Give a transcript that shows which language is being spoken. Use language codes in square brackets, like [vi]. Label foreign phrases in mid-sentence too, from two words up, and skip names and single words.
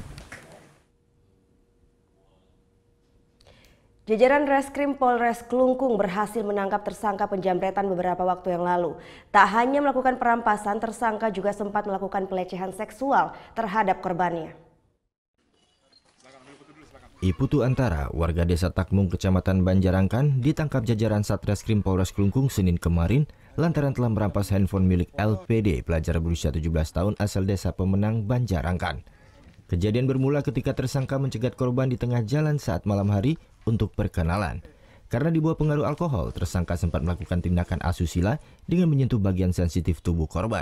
[id] Jajaran Reskrim Polres Klungkung berhasil menangkap tersangka penjamretan beberapa waktu yang lalu. Tak hanya melakukan perampasan, tersangka juga sempat melakukan pelecehan seksual terhadap korbannya. Iputu Antara, warga desa Takmung, Kecamatan Banjarangkan, ditangkap jajaran Satreskrim Polres Klungkung Senin kemarin lantaran telah merampas handphone milik LPD, pelajar berusia 17 tahun asal desa Pemenang, Banjarangkan. Kejadian bermula ketika tersangka mencegat korban di tengah jalan saat malam hari untuk perkenalan. Karena di bawah pengaruh alkohol, tersangka sempat melakukan tindakan asusila dengan menyentuh bagian sensitif tubuh korban.